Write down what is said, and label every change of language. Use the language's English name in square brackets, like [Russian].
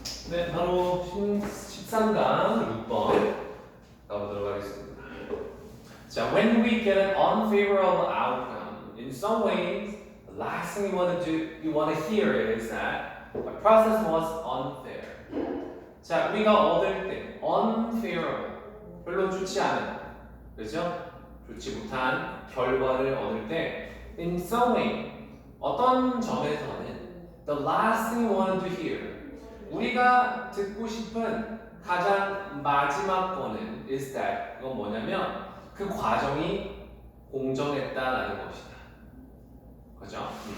[Korean] 네, 바로 13강 6번 가보도록 하겠습니다. 자, [English] when we get an unfavorable outcome, in some ways, the last thing you want to hear is that the process was unfair. [Korean] 자, 우리가 얻을 때 unfavorable, 별로 좋지 않은, 그렇죠? 좋지 못한 결과를 얻을 때, [English] in some way, [Korean] 어떤 점에서는 [English] the last thing you want to hear, [Korean] 우리가 듣고 싶은 가장 마지막 거는 [English] is that, [Korean] 그건 뭐냐면 그 과정이 공정했다라는 것이다. 그죠?